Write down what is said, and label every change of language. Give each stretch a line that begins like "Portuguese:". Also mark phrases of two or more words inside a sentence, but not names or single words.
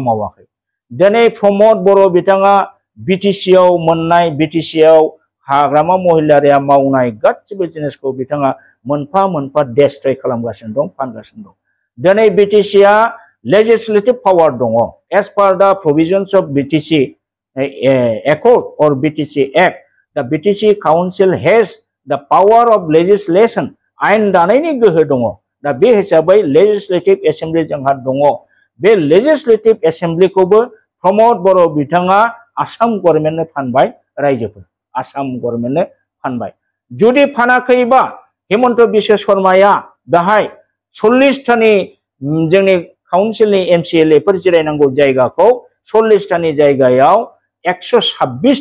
Bodo: मावाखै दिनै प्रमद बर' बिथाङा बिटिसिआव मोननाय बिटिसिआव हाग्रामा महिलारिया मावनाय गासिबो जिनिसखौ बिथाङा मोनफा मोनफा डेस्ट्रय खालामगासिनो दं फानगासिनो दं दिनै बिटिसिआ
English: legislative power as per the provisions of BTC accord or BTC Act the BTC Council has the power of legislation
Bodo: आयेन दानायनि गोहो दङ दा बे हिसाबै
English: legislative assembly
Bodo: जोंहा दङ बे
English: legislative assemblyखौबो
Bodo: प्रमद बर' बिथाङा आसाम गभर्नमेन्टनो फानबाय रायजोफोर आसाम गभर्नमेन्टनो फानबाय जुदि फानाखैबा हेमन्त बिश्व शर्माया बेहाय 40 टानि जोंनि काउन्सिलनि MCLA फोर जिरायनांगौ जायगाखौ 40 टानि जायगायाव 126